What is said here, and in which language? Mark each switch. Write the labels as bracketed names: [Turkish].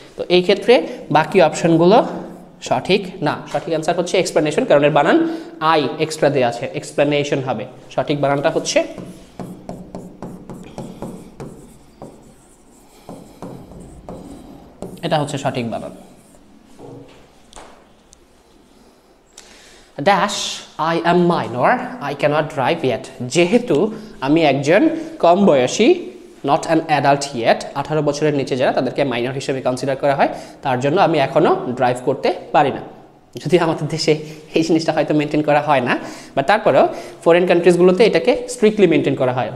[Bangla] তো এই ক্ষেত্রে বাকি অপশনগুলো সঠিক না, সঠিক অ্যান্সার হচ্ছে এক্সপ্লেনেশন, কারণ এর বানান আই এক্সট্রা দেওয়া আছে, এক্সপ্লেনেশন হবে। সঠিক বানানটা হচ্ছে এটা, হচ্ছে সঠিক বানান। Dash [English] I am minor, I cannot drive yet. [Bangla] যেহেতু আমি একজন কম বয়সী, [English] not an adult yet, [Bangla] 18 বছরের নিচে যারা তাদেরকে মাইনর হিসেবে কনসিডার করা হয়, তার জন্য আমি এখনো ড্রাইভ করতে পারি না। যদি আমাদের দেশে এই জিনিসটা হয়তো মেনটেন করা হয় না, বা তারপরেও ফরেন কান্ট্রিজগুলোতে এটাকে স্ট্রিক্টলি মেনটেন করা হয়।